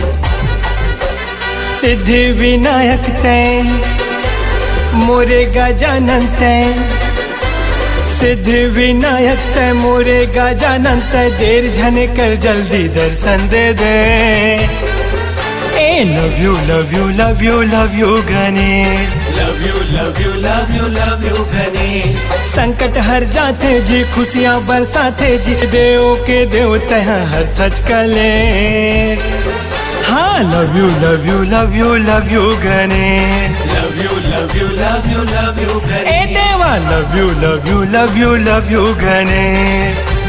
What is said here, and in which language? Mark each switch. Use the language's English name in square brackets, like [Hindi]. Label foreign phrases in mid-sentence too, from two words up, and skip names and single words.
[Chhattisgarhi] सिद्धि विनायक तय मोरे गजानन तय, सिद्धि विनायक तय मोरे गजानन तय, देर झने कर जल्दी दर्शन दे दे। [English] ए love you love you love you love you गणेश, love you love you love you love you गणेश। [Chhattisgarhi] संकट हर जाते जी, खुशियाँ बरसाते जी, देव के देवता हर थच कले। [English] हाँ love you love you love you love you गणेश, love you love you love you love you ए गणेश। देवा love you love you love you love you गणेश।